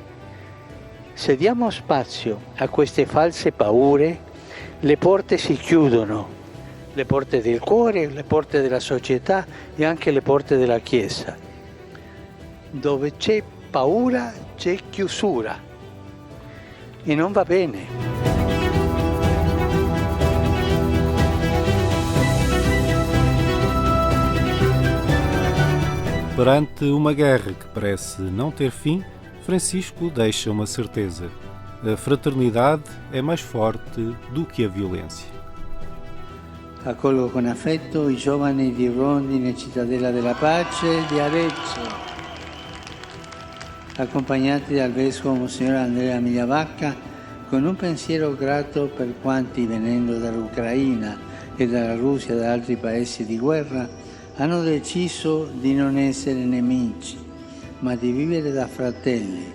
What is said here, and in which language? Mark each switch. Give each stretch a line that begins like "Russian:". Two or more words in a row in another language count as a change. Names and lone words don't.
Italian: Se diamo spazio a queste false paure, le porte si chiudono, le porte del cuore, le porte della società e anche le porte della Chiesa. Dove c'è paura c'è chiusura e non va bene.
Portuguese: Perante uma guerra que parece não ter fim, Francisco deixa uma certeza: a fraternidade é mais forte do que a violência.
Italian: Accolgo con affetto i giovani di Rondine Cittadella della Pace di Arezzo, accompagnati dal vescovo Monsignor Andrea Migliavacca, con un pensiero grato per quanti, venendo dall'Ucraina e dalla Russia e da altri paesi di guerra, hanno deciso di non essere nemici, ma di vivere da fratelli.